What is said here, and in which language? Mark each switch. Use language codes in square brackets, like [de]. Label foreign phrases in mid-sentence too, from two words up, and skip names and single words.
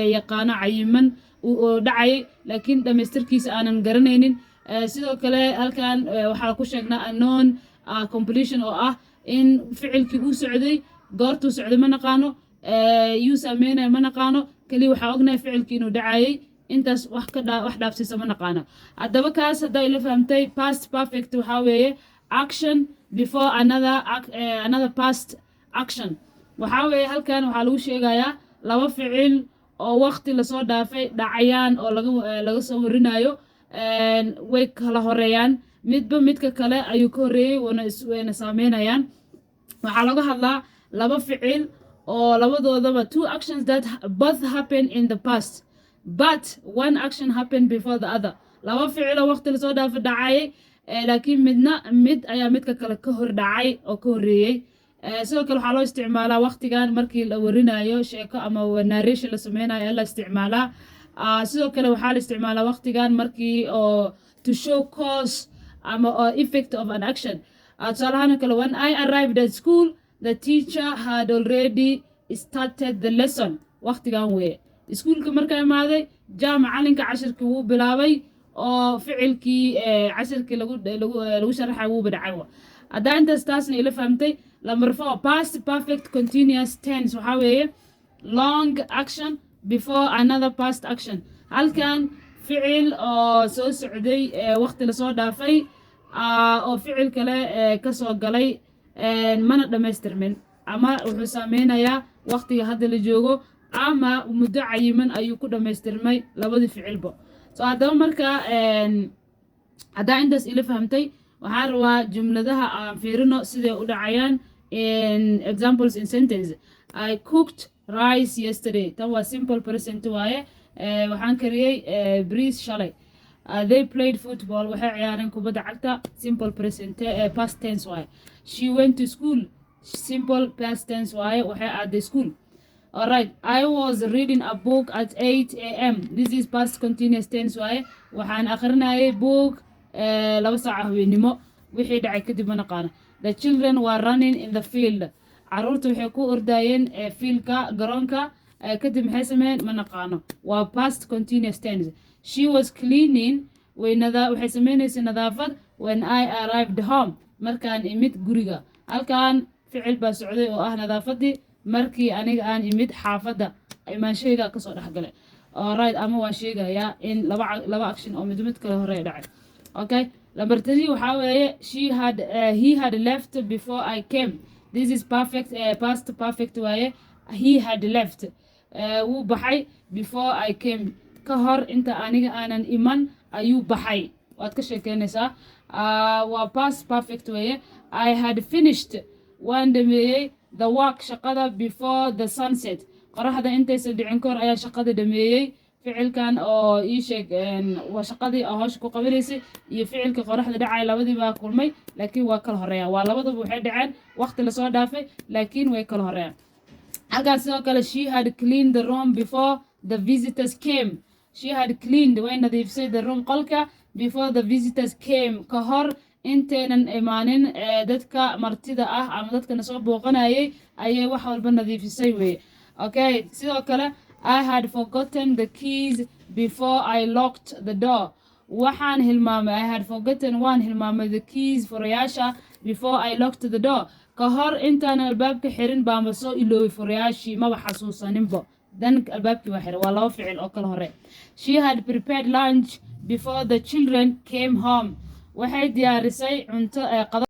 [so] yaqaano cayiman oo dhacayay laakiin dhammaystirkiisa aanan garanaynin sidoo kale halkan waxaa ku sheegnaa [en] unknown completion [so] oo ah in ficilkii uu socday goortuu socday ma naqaano yuu saameynaya ma naqaano keliya waxaa ognahay ficilkii inuu dhacayay intaas wax dhaafsiisa ma naqaano haddaba kaas haddaa ila fahamtay [en] past perfect [so] waxaa weeye [en] action before another past action [so] waxaa weeye halkan waxaa lagu sheegayaa laba ficil oo waqti lasoo dhaafay dhacayaan oo laga soo warinayo way kala horeeyaan midba midka kale ayuu ka horreeyey wayna saameynayaan waxaa laga hadlaa laba ficil oo labadoodaba [en] two actions that both happen in the past but one action happened before the other [so] laba ficilo waqti lasoo dhaafay dhacay laakiin mid ayaa midka kale ka hor dhacay oo ka horeeyay sidoo kale waxaa loo isticmaalaa waqtigan markii la warinayo sheeko ama narration la sameynayo ayaa la isticmaalaa sidoo kale waxaa la isticmaalaa waqtigan markii oo [en] to show cause [so] ama [en] effect of an action [so] tusaalahaan kale [en] when I arrived at school the teacher had already started the lesson [so] waqtigan weye iskuulka markaa imaaday macalinka cashirkii wuu bilaabay oo ficilkii cashirkii lagu sharaxay wuu bidhacay haddaa intaas taasna ila fahamtay [en] number 4 past perfect continuous tense [so] waxaa weeye [en] long action before another past action [so] halkan ficil oo soo socday waqti lasoo dhaafay oo ficil kale kasoo galay mana dhamaystirmin ama wuxuu saameynayaa waqtiga hadda la joogo ama muddo cayiman ayuu ku dhamaystirmay labadii ficilba so haddaba markaa haddaa intaas ila fahamtay waxaa rabaa jumladaha aan fiirino siday u dhacayaan [en] in examples in sentence I cooked rice yesterday [so] tan waa [en] simple present [so] waaye waxaan kariyey bariis shalay [en] they played football [so] waxay ciyaareen kubadda cagta [en] simple present past tense [so] waaye [en] she went to school simple past tense [so] waaye waxay aaday school. [en] Alright, I was reading a book at 8 a.m. This is past continuous tense [so] waaye waxaan akhrinayay book 2 saac habeenimo wixii dhacay kadib ma naqaano. [en] The children were running in the field. [so] Caruurtu waxay ku ordayeen fielka garoonka kadib maxay sameeyeen ma naqaano. Waa [en] past continuous tense. She was cleaning [so] waxay sameynaysay nadaafad [en] when I arrived home [so] markaan imid guriga. Halkan ficil baa socday oo ah nadaafadii markii aniga aan imid xaafadda imaanshayga kasoo dhexgalay. Alright, ama waa sheegayaa in laba action oo mid kale hore dhacay. Okay, number 3 waxaa weeye [en] he had left before I came. This is perfect past perfect [so] waaye [en] he had left [so] wuu baxay [en] before I came [so] ka hor inta aniga aanan iman ayuu baxay waad ka sheekeynaysaa waa [en] past perfect [so] waaye [en] I had finished [so] waan dhameeyey [en] the work [so] shaqada [en] before the sunset [so] qoraxda intaysan dhicin kahor ayaa shaqada dhameeyey ficilkan oo ii sheeg waa shaqadii hawsha ku qabanaysay iyo ficilka qoraxda dhacay labadiiba kulmay laakiin waa kala horeeyaan waa labadaba waxay dhaceen waqti la soo dhaafay laakiin way kala horeeyaan halkaas sidoo kale [en] she had cleaned the room before the visitors came she had cleaned [so] way nadiifisay [en] the room qolka before the visitors came [so] ka hor intaynan imaanin dadka martida ah ama dadkana soo booqanayay ayay wax walba nadiifisay weye okay sidoo kale [en] I had forgotten the keys before I locked the door [so] waxaan hilmaamay [en] I had forgotten [so] waan hilmaamay [en] the keys [so] furayaasha [en] before I locked the door [so] ka hor intaan albaabka xirin baama soo iloobay furayaashii maba xasuusaninbo dan albaabkii waa xiray waa laba ficil oo kala hore [en] she had prepared lunch before the children came home [so] waxay diyaarisay cunto